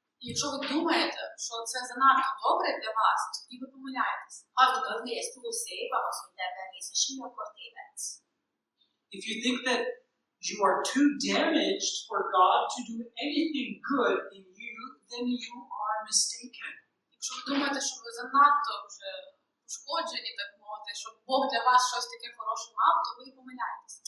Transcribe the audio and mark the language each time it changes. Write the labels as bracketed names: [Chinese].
[Ukrainian] Якщо ви думаєте, що це занадто добре для вас, тоді ви помиляєтесь. [Hungarian] Ha tudod, hogy ez túl szép, ahhoz, hogy te ebben részesülj, akkor tévedsz. [English] If you think that you are too damaged for God to do anything good in you, then you are mistaken. [Ukrainian] Якщо ви думаєте, що ви занадто вже пошкоджені, так мовити, щоб Бог для вас щось таке хороше мав, то ви помиляєтесь.